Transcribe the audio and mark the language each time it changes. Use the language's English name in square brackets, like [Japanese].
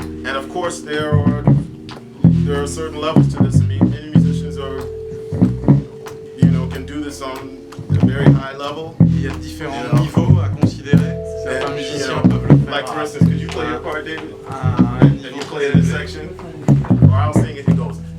[English] And of course, there are certain levels to this. I mean, many musicians are, can do this on a very high level. [French] Il y a différents niveaux à considérer. Certains musiciens peuvent le faire. [English] Like for instance, could you play your part, David? And you play it in section, or I'll sing it. He goes.